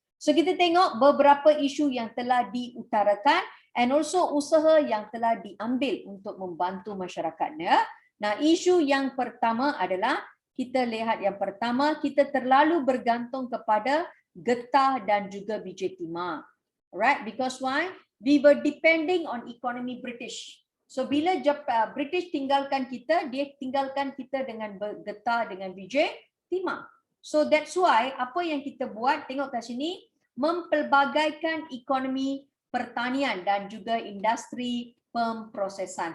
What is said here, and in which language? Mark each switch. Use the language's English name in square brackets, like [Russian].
[Malay] So kita tengok beberapa isu yang telah diutarakan [English] and also [Malay] usaha yang telah diambil untuk membantu masyarakatnya. Nah, isu yang pertama adalah kita lihat yang pertama, kita terlalu bergantung kepada getah dan juga biji timah. [English] Alright, because why? We were depending on economy British. [Malay] So bila British tinggalkan kita, dia tinggalkan kita dengan getah dengan biji timah. [English] So that's why [Malay] apa yang kita buat, tengok kat sini, mempelbagaikan ekonomi pertanian dan juga industri pemprosesan.